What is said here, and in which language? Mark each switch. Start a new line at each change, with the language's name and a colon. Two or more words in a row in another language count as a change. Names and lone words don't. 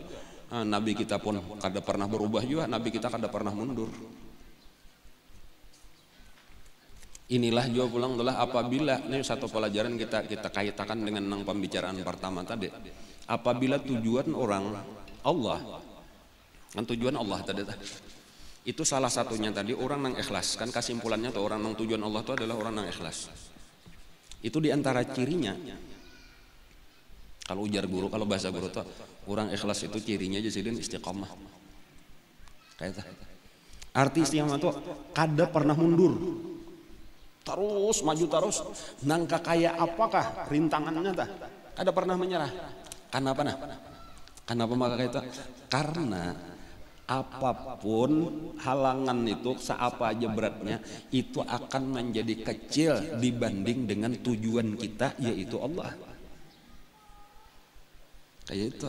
Banjar: Nabi kita pun kada pernah berubah juga, Nabi kita kada pernah mundur. Inilah juga pulang adalah apabila ini satu pelajaran kita kaitkan dengan nang pembicaraan pertama tadi. Apabila tujuan orang Allah, kan tujuan Allah tadi itu salah satunya tadi orang nang ikhlas, kan kesimpulannya tuh orang nang tujuan Allah itu adalah orang nang ikhlas. Itu diantara cirinya. Kalau ujar guru, kalau bahasa guru tuh orang ikhlas itu cirinya jadi istiqomah. Kayak itu. Arti istiqomah tuh kada pernah mundur, terus maju terus. Nangka kayak apakah rintangannya tah? Kada pernah menyerah. Kenapa nah? Kenapa maka kayak itu? Karena apapun halangan itu, seapa aja beratnya, itu akan menjadi kecil dibanding dengan tujuan kita, yaitu Allah. Kayak itu.